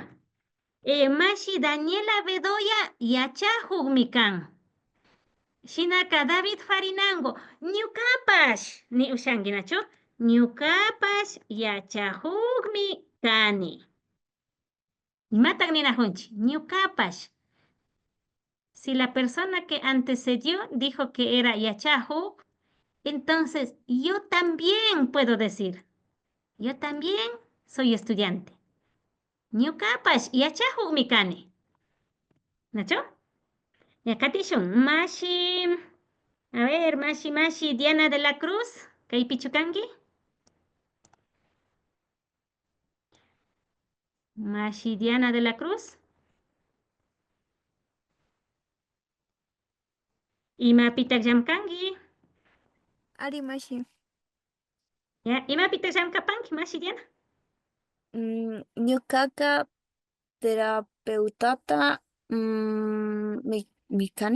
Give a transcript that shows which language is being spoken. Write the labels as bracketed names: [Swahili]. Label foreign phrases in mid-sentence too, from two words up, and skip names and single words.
[Quechua] Mashi Daniela Bedoya yachahukmi kan. Shinaka David Farinango. Ñukapash. Ni ushangi nacho. Ñukapash yachahukmi kani. Matan nina junchi. Ñukapash. [Spanish] Si la persona que antecedió dijo que era yachahuk, entonces yo también puedo decir. Yo también soy estudiante. [Quechua] Ñukapash yachahuk mi kani. ¿Nacho? Yakatishun, mashi. A ver, mashi Diana de la Cruz. Kaypichukangi. Mashi Diana de la Cruz. Imapitak llamkangi. Ari mashi. Ya, imapitak llamkapangi, mashi Diana. Ñuqaqa terapeutata mi kani.